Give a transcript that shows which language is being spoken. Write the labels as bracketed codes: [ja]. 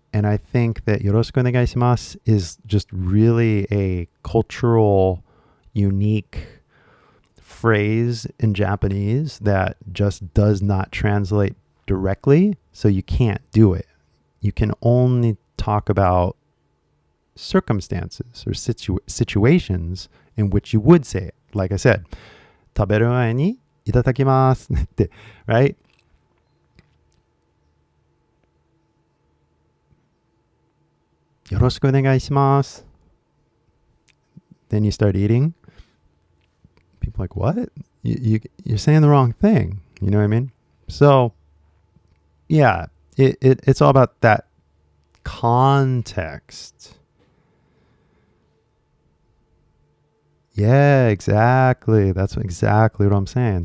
[en] And I think that [ja] よろしくお願いします [en] is just really a cultural, unique phrase in Japanese that just does not translate directly. So you can't do it. You can only talk about circumstances or situations in which you would say it. Like I said, [ja] 食べる前にいただきますって、 [en] right? [ja] よろしくお願いします。 [en] Then you start eating. People are like, what? You're saying the wrong thing. You know what I mean? So, yeah, it's all about that context. Yeah, exactly. That's exactly what I'm saying.